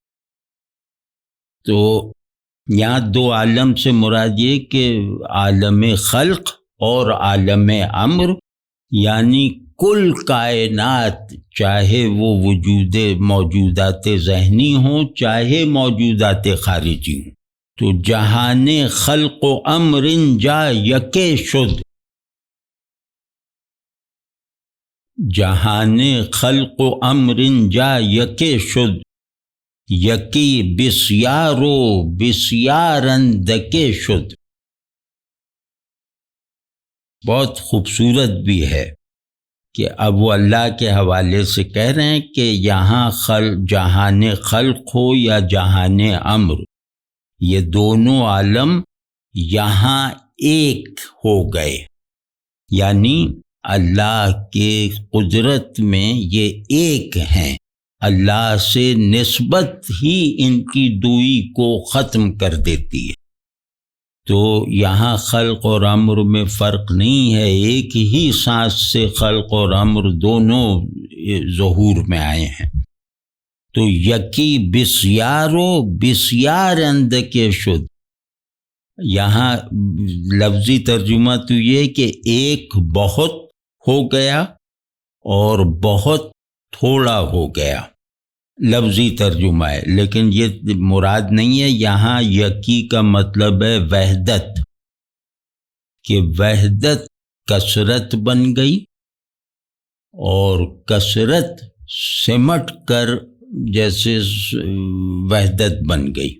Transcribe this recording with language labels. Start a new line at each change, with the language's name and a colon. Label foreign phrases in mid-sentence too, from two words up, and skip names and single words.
Urdu: تو یہاں دو عالم سے مراد یہ کہ عالم خلق اور عالم امر، یعنی کل کائنات، چاہے وہ موجودات ذہنی ہوں، چاہے موجودات خارجی ہوں۔
Persian: تو جہان خلق و امر جا یکے شد، جہان خلق و امر جا یکے شد، یکی بسیار و بسیارندکے شد۔
Urdu: بہت خوبصورت بھی ہے کہ اب وہ اللہ کے حوالے سے کہہ رہے ہیں کہ یہاں جہان خلق ہو یا جہان امر، یہ دونوں عالم یہاں ایک ہو گئے، یعنی اللہ کے قدرت میں یہ ایک ہیں۔ اللہ سے نسبت ہی ان کی دوئی کو ختم کر دیتی ہے۔ تو یہاں خلق اور امر میں فرق نہیں ہے، ایک ہی سانس سے خلق اور امر دونوں ظہور میں آئے ہیں۔
Persian: تو یکی بسیار و بسیار اندکے شد،
Urdu: یہاں لفظی ترجمہ تو یہ کہ ایک بہت ہو گیا اور بہت تھوڑا ہو گیا، لفظی ترجمہ ہے، لیکن یہ مراد نہیں ہے۔ یہاں یکی کا مطلب ہے وحدت، کہ وحدت کثرت بن گئی اور کثرت سمٹ کر جیسے وحدت بن گئی۔